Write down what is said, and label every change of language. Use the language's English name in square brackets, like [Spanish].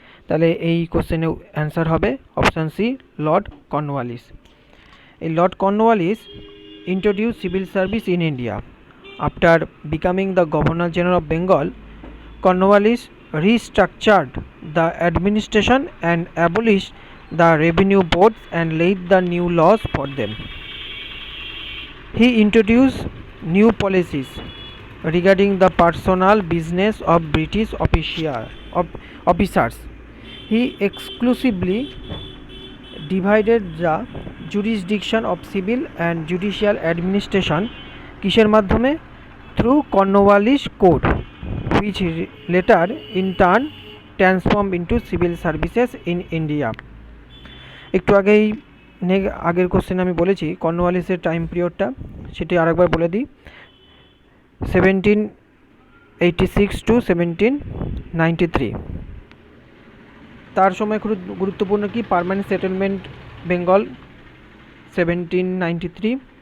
[Bangla] তাহলে এই কোশ্চেনের অ্যান্সার হবে অপশন সি লর্ড কর্নওয়ালিস। [English] এই Lord Cornwallis introduced civil service in India. After becoming the Governor General of Bengal, Cornwallis restructured the administration and abolished the revenue boards and laid the new laws for them. He introduced new policies regarding the personal business of British officers. He exclusively divided the jurisdiction of civil and judicial administration [Bangla] কিসের মাধ্যমে? [English] through Cornwallis Code, which later in turn transformed into civil services in India. [Bangla] একটু আগের question আমি বলেছি কর্নওয়ালিসের time পিরিয়ডটা, সেটি আরেকবার বলে দিই। 1786 to 1793। তার সময় খুব গুরুত্বপূর্ণ কি? Permanent settlement Bengal 1793।